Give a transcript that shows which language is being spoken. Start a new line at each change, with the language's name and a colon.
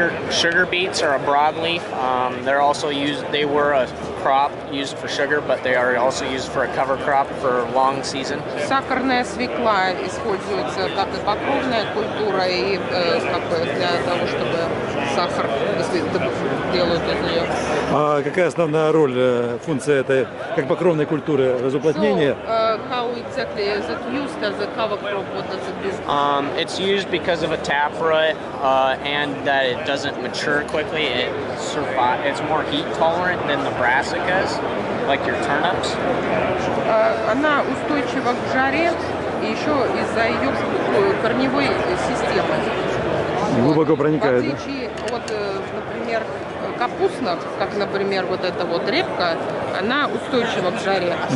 English: Sugar beets are a broadleaf. They're also used. They were a crop used for sugar, but they are also used for a cover crop for long season.
Russian: Сахарная свекла используется как и покровная культура, и как бы для того, чтобы сахар делают из нее. А какая основная роль, функция этой, как покровной культуры, разуплотнения?
English: So, how exactly is it used as a cover crop? What does it do? It's used because of a taproot and that it doesn't mature quickly. It's more heat tolerant than the brassicas, like your turnips.
Russian: Она устойчива к жаре, и еще из-за ее корневой системы. Глубоко проникает. В отличие от, например, капустных, как, например, вот эта вот репка, она устойчива к жаре.